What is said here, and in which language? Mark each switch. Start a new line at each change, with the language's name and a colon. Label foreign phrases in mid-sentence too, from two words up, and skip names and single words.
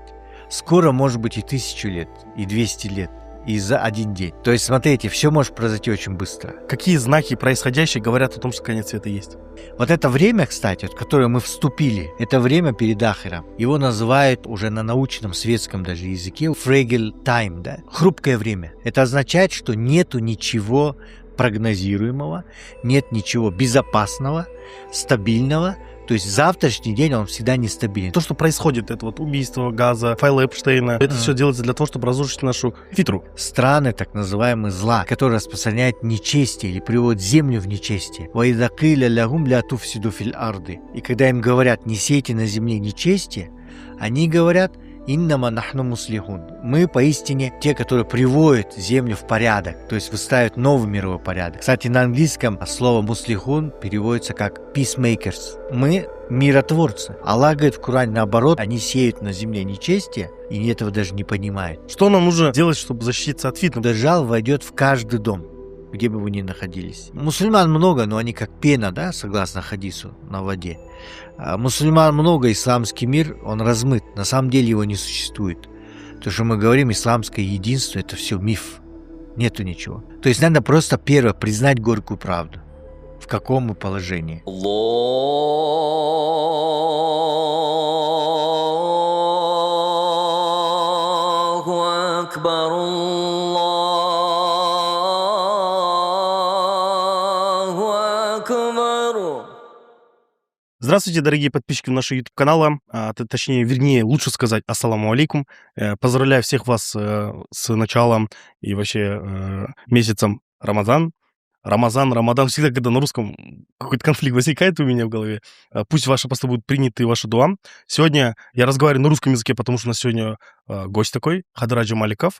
Russian: Скоро может быть и 1000 лет, и 200 лет, и за один день. То есть, смотрите, все может произойти очень быстро. Какие знаки происходящие говорят о том, что конец света есть? Вот это время, кстати, в которое мы вступили, это время перед Ахиром. Его называют уже на научном светском даже языке
English: fragile time,
Russian: да? Хрупкое время. Это означает, что нету ничего прогнозируемого, нет ничего безопасного, стабильного. То есть завтрашний день, он всегда нестабилен. То, что происходит, это вот убийство Газа, файл Эпштейна, это все делается для того, чтобы разрушить нашу фитру. Страны, так называемые зла, которые распространяют нечестие или приводят землю в нечестие.
Arabic: «وإذا قيل لهم لا تفسدوا في الأرض».
Russian: И когда им говорят «не сейте на земле нечестие», они говорят
Arabic: «إنما نحن مصلحون».
Russian: Мы поистине те, которые приводят землю в порядок, то есть выстраивают новый мировой порядок. Кстати, на английском слово «муслихун» переводится как «peacemakers». Мы миротворцы. Аллах говорит в Коране наоборот, они сеют на земле нечестие, и этого даже не понимают. Что нам нужно делать, чтобы защититься от фитны? Дажжал войдет в каждый дом, где бы вы ни находились. Мусульман много, но они как пена, да, согласно хадису, на воде. Мусульман много, исламский мир, он размыт. На самом деле его не существует. То, что мы говорим, исламское единство, это все миф. Нету ничего. То есть надо просто первое признать горькую правду. В каком мы положении.
Arabic: الله أكبر، الله أكبر.
Russian: Здравствуйте, дорогие подписчики нашего YouTube-канала, вернее, лучше сказать
Arabic: السلام عليكم.
Russian: Поздравляю всех вас с началом и вообще месяцем Рамадан. Рамадан. Всегда, когда на русском какой-то конфликт возникает у меня в голове, пусть ваши посты будут приняты и ваши дуа. Сегодня я разговариваю на русском языке, потому что у нас сегодня гость такой, Хадраджа Маликов.